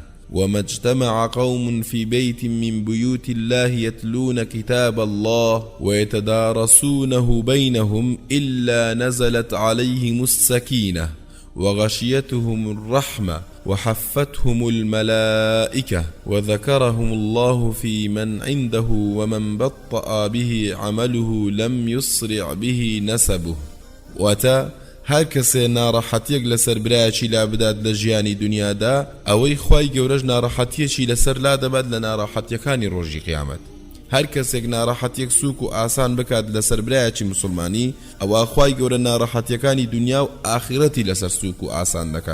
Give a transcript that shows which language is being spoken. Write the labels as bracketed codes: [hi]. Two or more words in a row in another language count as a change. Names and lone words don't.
[ar] وما اجتمع قوم في بيت من بيوت الله يتلون كتاب الله ويتدارسونه بينهم إلا نزلت عليهم السكينة وغشيتهم الرحمة وحفتهم الملائكة وذكرهم الله في من عنده ومن بطأ به عمله لم يسرع به نسبه. [ckb] واتا هر کەسێ ناڕەحەتیەک لەسەر برایەکی لا بدات لە ژیانی دنیادا ئەوەی خوای گەورەش ناڕەحەتیەکی لەسەر لا دەبات لە ناڕەحەتیەکانی ڕۆژی قیامەت. هەر کەسێک ناڕەحەتیەک سووک و ئاسان بکات لەسەر برایەکی مسلمانی ئەوە خوای گەورە ناڕەحەتیەکانی دنیا و ئاخرەتی لەسەر سووک و ئاسان دەکات.